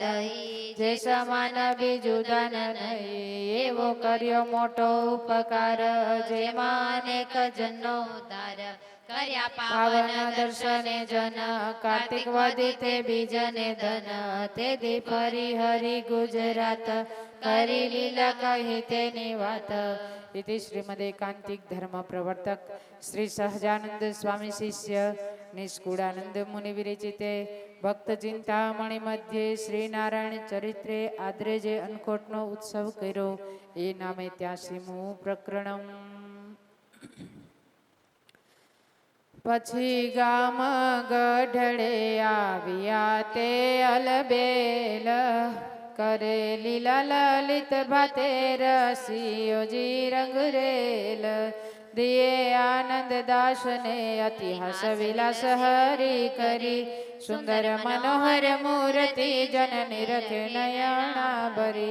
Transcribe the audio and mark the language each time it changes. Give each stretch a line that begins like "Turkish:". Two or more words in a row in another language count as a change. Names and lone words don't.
Gujarati: લઈ જે સમાન બીજું દાન નહીં એવો કર્યો મોટો ઉપકાર જેમાં અનેક જનનો ઉદ્ધાર કર્યા પાવન દર્શને જન કાર્તિક વદી તે બીજને ધન તે દી ફરી હરિ ગુજરાત કરી લીલા કહી તેની વાત
Sanskrit: इति श्रीमदेकांतिक धर्म प्रवर्तक श्री सहजानंद स्वामी शिष्य निष्कुड़ानंद मुनि विरचिते भक्त चिंतामणि मध्य श्री नारायण चरित्रे
Gujarati: આદરે જે અનકોટનો ઉત્સવ કર્યો એ નામે 83મુ પ્રકરણમ પછી ગામ ગઢડે આવ્યા તે અલબેલ, કરે લીલા લલિત ભાતે રસિયોજી રંગરેલ. દિયે આનંદ દાસને અતિ હસ વિલાસ હરી કરી, સુંદર મનોહર મૂર્તિ જનની રખે નયણા ભરી.